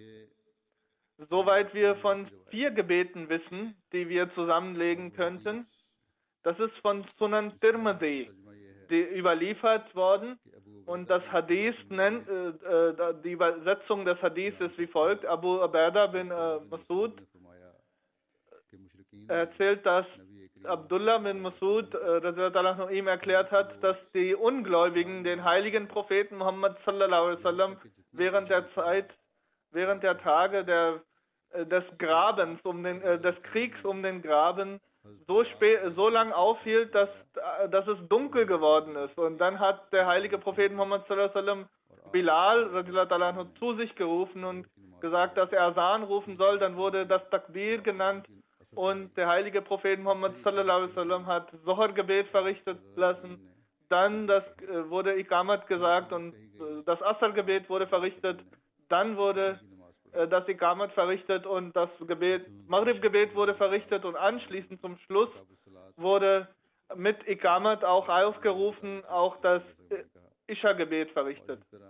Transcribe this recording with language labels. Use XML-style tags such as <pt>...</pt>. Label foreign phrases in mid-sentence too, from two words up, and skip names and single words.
<de>Soweit wir von 4 Gebeten wissen, die wir zusammenlegen könnten, das ist von Sunan Tirmidhi überliefert worden und das Hadith die Übersetzung des Hadiths ist wie folgt. Abu Ubaidah bin Masud erzählt, dass Abdullah bin Masud ihm erklärt hat, dass die Ungläubigen den heiligen Propheten Muhammad</de> <ar>صلى الله عليه وسلم</ar> <de>während der Zeit während der Tage des Grabens, des Kriegs um den Graben, so lang aufhielt, dass es dunkel geworden ist. Und dann hat der heilige Prophet Muhammad</de> <ar>صلى الله عليه وسلم</ar> <de>Bilal</de> <ar>رضي الله تعالى عنه</ar> <de>zu sich gerufen und gesagt, dass er Asan rufen soll. Dann wurde das Takbir genannt und der heilige Prophet Muhammad</de> <ar>صلى الله عليه وسلم</ar> <de>hat Zohar-Gebet verrichtet lassen. Dann wurde Iqamat gesagt und das Asr-Gebet wurde verrichtet. Dann wurde das Iqamat verrichtet und das Maghrib-Gebet wurde verrichtet und anschließend zum Schluss wurde mit Iqamat auch aufgerufen, auch das Isha-Gebet verrichtet.</de>